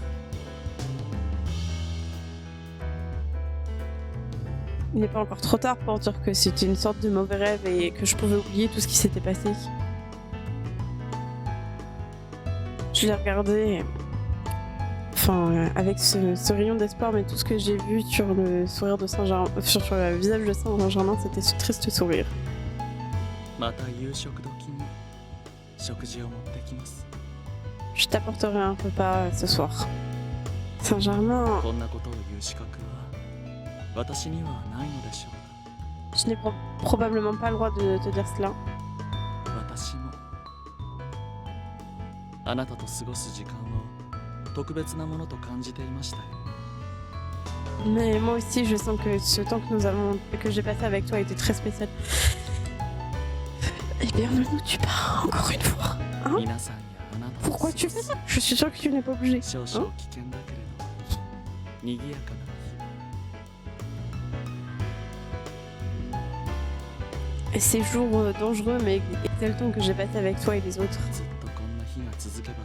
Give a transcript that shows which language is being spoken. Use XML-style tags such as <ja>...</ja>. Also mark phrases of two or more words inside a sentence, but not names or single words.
<fr>Il n'est pas encore trop tard pour dire que c'était une sorte de mauvais rêve et que je pouvais oublier tout ce qui s'était passé. Je l'ai regardé, enfin, avec ce rayon d'espoir, mais tout ce que j'ai vu sur le sourire de Saint-Germain, sur le visage de Saint-Germain, c'était ce triste sourire.</fr> <ja>また夕食時に食事を持ってきます。</ja> <fr>Je t'apporterai un repas ce soir. Saint-Germain,</fr> <ja>こんなことを言う資格は私にはないのでしょうか。</ja> <fr>je n'ai probablement pas le droit de te dire cela.</fr> <ja>私もあなたと過ごす時間を特別なものと感じていましたよ。</ja> <fr>Mais moi aussi, je sens que ce temps que j'ai passé avec toi était très spécial. Eh bien, ne nous tue pas, encore une fois. Hein?</fr> <ja>皆さんやあなたと</ja> <fr>Pourquoi tu fais ça? Je suis sûre que tu n'es pas obligé.</fr> <ja>少々危険だけれど賑やかな</ja> <fr>Et ces jours dangereux mais exaltants que j'ai passés avec toi et les autres.</fr> <ja>ずっとこんな日が続</ja>